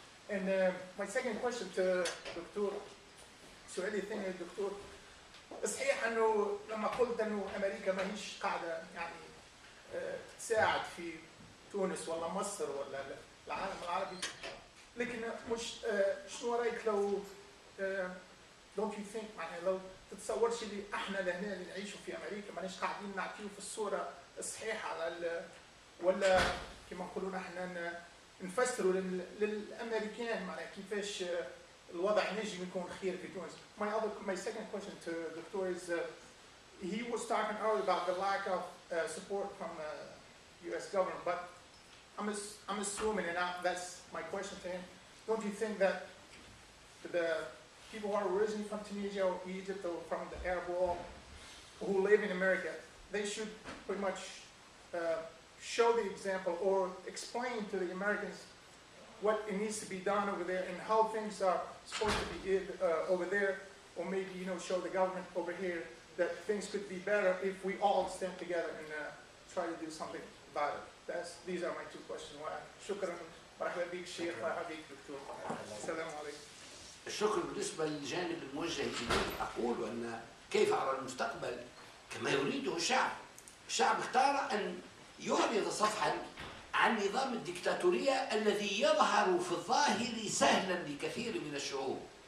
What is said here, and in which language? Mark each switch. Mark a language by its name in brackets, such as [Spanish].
[English] And my second question to Dr. [Arabic] سؤالي الثاني للدكتور، صحيح انه لما قلت انه امريكا ما هيش قاعده يعني تساعد في تونس ولا مصر ولا العالم العربي، لكن مش شنو رايك لو [English] don't you think [Arabic] يعني لو تتصورش اللي احنا لهنا اللي نعيشوا في امريكا ماناش قاعدين نعطيو في الصوره الصحيحه على ولا كما نقولون احنا نفسروا للامريكان معناها كيفاش الوضع نجم يكون خير في تونس. [English] My second question to the doctor is he was talking earlier about the lack of support from the U.S. government, but I'm assuming, and that's my question to him, don't you think that the people who are originally from Tunisia or Egypt or from the Arab world who live in America, they should pretty much show the example or explain to the Americans what it needs to be done over there and how things are supposed to be over there, or maybe show the government over here that things could be better if we all stand together and try to do something about it. These are my two questions. [Arabic] شكرا. مرحبا بك شيخ. مرحبا بك دكتور. السلام عليكم. الشكر بالنسبة للجانب الموجه إليه. أقول أن كيف أرى المستقبل كما يريده الشعب. الشعب اختار أن يعرض صفحا عن نظام الديكتاتورية الذي يظهر في الظاهر سهلا لكثير من الشعوب.